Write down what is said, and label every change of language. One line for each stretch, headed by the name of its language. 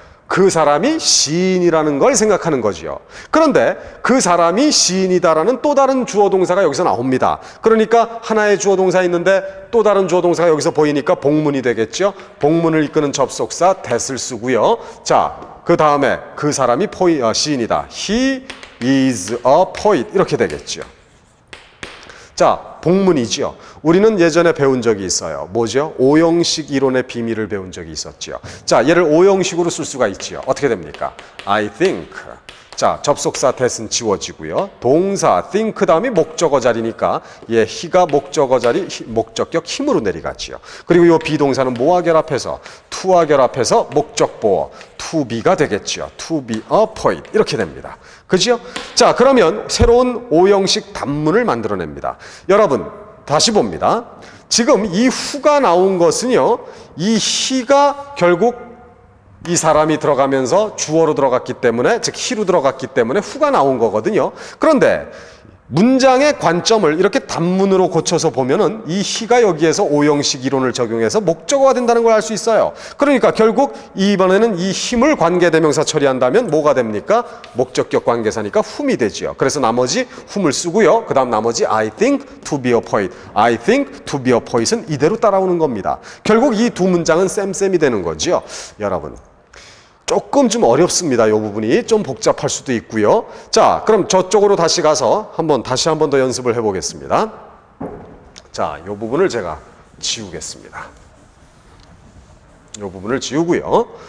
Korean: 그 사람이 시인이라는 걸 생각하는 거지요. 그런데 그 사람이 시인이다라는 또 다른 주어 동사가 여기서 나옵니다. 그러니까 하나의 주어 동사 있는데 또 다른 주어 동사가 여기서 보이니까 복문이 되겠죠. 복문을 이끄는 접속사 that을 쓰고요. 자, 그 다음에 그 사람이 시인이다.
English: He is a poet
Korean: 이렇게 되겠죠. 자, 복문이지요. 우리는 예전에 배운 적이 있어요. 뭐죠? 오형식 이론의 비밀을 배운 적이 있었죠. 자, 얘를 오형식으로 쓸 수가 있지요. 어떻게 됩니까?
English: I think.
Korean: 자, 접속사 that은 지워지고요. 동사 think 다음이 목적어 자리니까 얘 he가 목적어 자리 목적격 힘으로 내려가지요. 그리고 이 비동사는 뭐와 결합해서 to와 결합해서 목적보어 to be가 되겠죠.
English: to be a poet
Korean: 이렇게 됩니다. 그죠? 자, 그러면 새로운 오형식 단문을 만들어냅니다. 여러분 다시 봅니다. 지금 이 후가 나온 것은요. 이 he가 결국 이 사람이 들어가면서 주어로 들어갔기 때문에 즉 he로 들어갔기 때문에 후가 나온 거거든요. 그런데 문장의 관점을 이렇게 단문으로 고쳐서 보면은 이 he가 여기에서 오형식 이론을 적용해서 목적어가 된다는 걸 알 수 있어요. 그러니까 결국 이번에는 이 힘을 관계대명사 처리한다면 뭐가 됩니까? 목적격 관계사니까 whom이 되지요. 그래서 나머지 whom을 쓰고요. 그 다음 나머지
English: I think to be a poet. I think to be a poet은
Korean: 이대로 따라오는 겁니다. 결국 이 두 문장은 쌤쌤이 되는 거지요. 여러분 조금 좀 어렵습니다. 이 부분이 좀 복잡할 수도 있고요. 자, 그럼 저쪽으로 다시 가서 다시 한 번 더 연습을 해보겠습니다. 자, 이 부분을 제가 지우겠습니다. 이 부분을 지우고요.